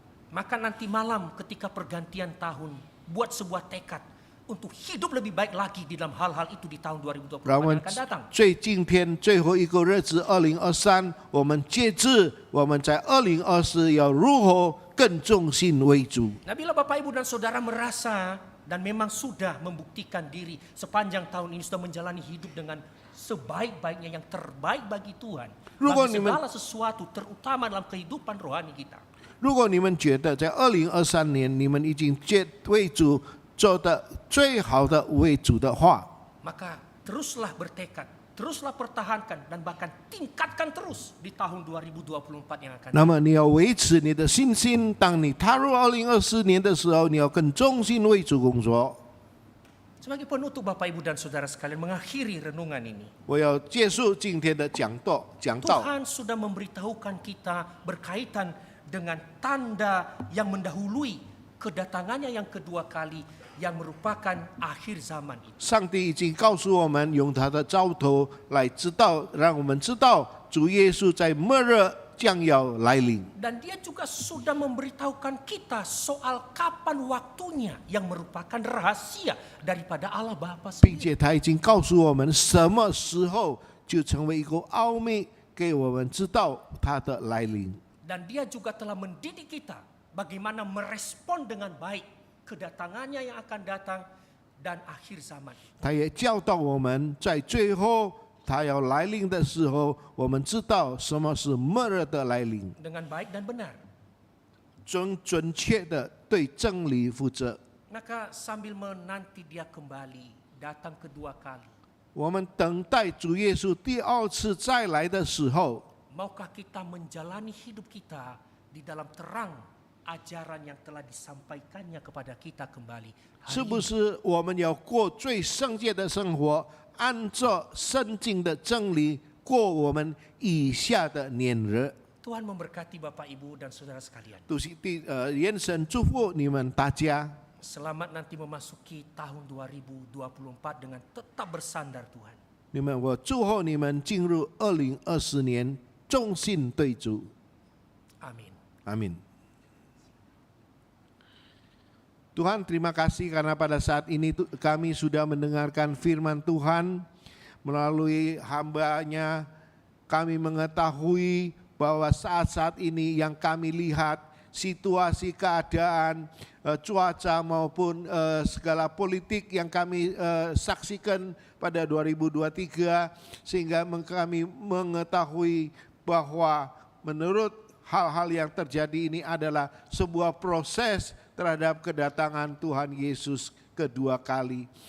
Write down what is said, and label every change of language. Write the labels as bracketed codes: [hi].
[id] Maka nanti malam ketika pergantian tahun, buat sebuah tekad untuk hidup lebih baik lagi di dalam hal-hal itu di tahun 2024 [zh] 让我 [id] yang [zh] 们 [id] akan datang. [zh] 今天最后一个日子2023，我们截至我们在2024要如何更忠心为主。 [id] Nah, bila Bapak Ibu dan Saudara merasa dan memang sudah membuktikan diri sepanjang tahun ini sudah menjalani hidup dengan sebaik-baiknya yang terbaik bagi Tuhan, bagi segala sesuatu terutama dalam kehidupan rohani kita. [zh] 如果你们觉得在2023年你们已经为主做的最好的为主的话， [id] maka teruslah bertekad, teruslah pertahankan dan bahkan tingkatkan terus di tahun 2024 yang akan datang. [zh] 那么你要维持你的信心。当你踏入2024年的时候，你要更忠心为主工作。 [id] Sebagai penutup Bapak Ibu dan Saudara sekalian mengakhiri renungan ini. [zh] 我要结束今天的讲道。 [id] Tuhan sudah memberitahukan kita berkaitan dengan tanda yang mendahului kedatangannya yang kedua kali yang merupakan akhir zaman itu. [zh] 上帝已经告诉我们，用他的兆头来知道，让我们知道主耶稣在末日将要来临。 [id] Dan dia juga sudah memberitahukan kita soal kapan waktunya yang merupakan rahasia daripada Allah Bapa [zh] 并 [id] sendiri. [zh] 且他已经告诉我们什么时候就成为一个奥秘，给我们知道他的来临。 [id] Dan dia juga telah mendidik kita bagaimana merespon dengan baik kedatangannya yang akan datang dan akhir zaman. [zh] 他也教导我们，在最后他要来临的时候，我们知道什么是末日的来临， [id] Dengan baik dan benar. [zh] 准确的对真理负责。 [id] Maka sambil menanti dia kembali datang kedua kali, [zh] 我们等待主耶稣第二次再来的时候， [id] maukah kita menjalani hidup kita di dalam terang ajaran yang telah disampaikannya kepada kita kembali [zh] 是 [id] hari [zh] 不 [id] ini? [zh] 是我们要过最圣洁的生活，按照圣经的真理过我们以下的年日？ [id] Tuhan memberkati Bapak Ibu dan Saudara sekalian. [zh] 愿神祝福你们大家。 [id] Selamat nanti memasuki tahun 2024 dengan tetap bersandar Tuhan. [zh] 你们，我祝贺你们进入2024年，忠心对主。 [id] Amin. Amin. Tuhan, terima kasih karena pada saat ini kami sudah mendengarkan firman Tuhan melalui hamba-Nya. Kami mengetahui bahwa saat-saat ini yang kami lihat situasi keadaan cuaca maupun segala politik yang kami saksikan pada 2023, sehingga kami mengetahui bahwa menurut hal-hal yang terjadi ini adalah sebuah proses terhadap kedatangan Tuhan Yesus kedua kali.